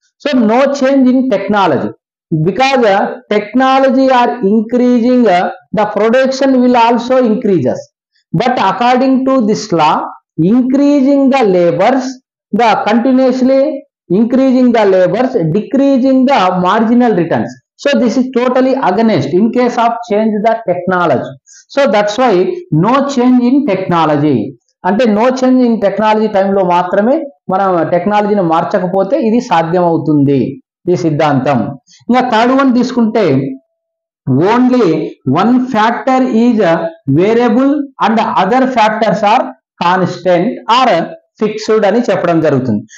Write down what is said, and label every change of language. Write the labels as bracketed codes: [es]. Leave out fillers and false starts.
[en] So no change in technology because technology are increasing the production will also increases, but according to this law increasing the labours the continuously increasing the labors, decreasing the marginal returns. So this is totally against in case of change the technology. So that's why no change in technology. [te] అంటే [en] no change in technology [te] టైంలో మాత్రమే మనం టెక్నాలజీని మార్చకపోతే ఇది సాధ్యం అవుతుంది ఈ సిద్ధాంతం. [en] ఇంకా third one తీసుకుంటే only one factor is variable and other factors are constant or fixed [te] అని చెప్పడం జరుగుతుంది.